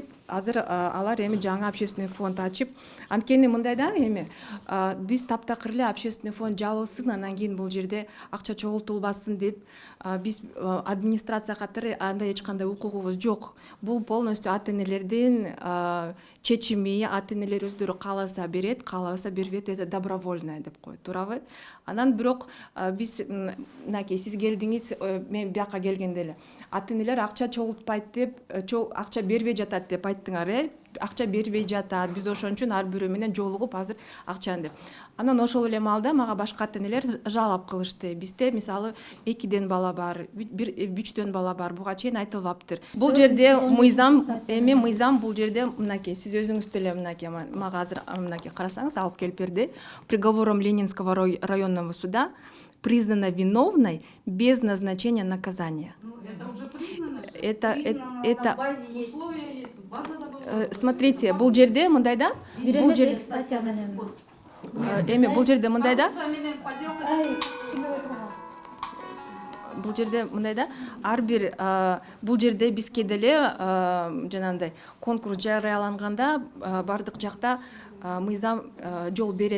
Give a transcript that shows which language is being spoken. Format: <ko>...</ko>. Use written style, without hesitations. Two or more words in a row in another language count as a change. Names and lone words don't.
<ky>азыр алар эми жаңы</ky> <ru>общественный фонд</ru> <ky>ачып, анткени мындай да эми биз таптакыр эле</ky> <ru>общественный фонд</ru> <ky>жабылсын, анан кийин бул жерде акча чогултулбасын деп биз администрация катары андай эч кандай укугубуз жок. Бул полностью ата-энелердин чечими, ата-энелер өздөрү кааласа берет, каалабаса бербейт,</ky> <ru>это добровольное</ru> <ky>деп коет, туурабы? Анан бирок биз мынакей сиз келдиңиз, мен бияка келгенде эле ата-энелер акча чогултпайт деп, акча бербей жатат деп айттыңар, акча бербей жатат. Биз ошон үчүн ар бирөө менен жолугуп азыр акчаны деп. Анан ошол эле маалда мага башка ата-энелер жалап кылышты. Бизде мисалы 2ден бала бар, 3дөн бала бар. Буга чейин айтылбаптыр. Бул жерде мыйзам бул жерде мынакей сиз өзүңүз деле мынакей мага азыр мынакей карасаңыз алып келип берди.</ky> <ru>Приговором Ленинского районного суда признана виновной без назначения наказания. Это уже признано. Это Условия есть, базада была. Смотрите,</ru> <ky>бул жерде мындай да? Бул жерде бул жерде мындай да? Бул жерде мындай да? Ар бир бул жерде бизге деле жанагындай конкурс жарыяланганда бардык жакта мыйзам жол берет.</ky>